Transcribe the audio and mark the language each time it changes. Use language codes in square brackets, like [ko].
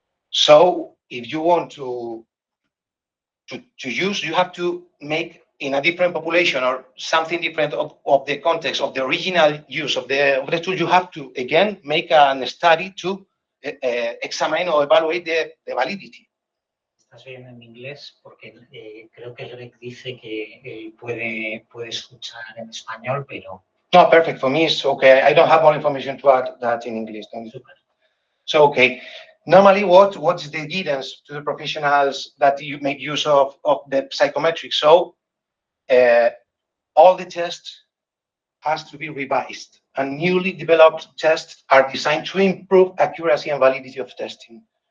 [en] So if you want to use, you have to make in a different population or something different of the context of the original use of the tool. You have to, again, make a study to examine or evaluate the validity. [es] Estás bien en inglés porque creo que Greg dice que puede escuchar en español, pero... [en] No, perfect. For me, it's okay. I don't have more information to add that in English. Super. So, okay. Normally, what is the guidance to the professionals that you make use of the psychometrics? So, all the tests has to be revised, and newly developed tests are designed to improve accuracy and validity of testing.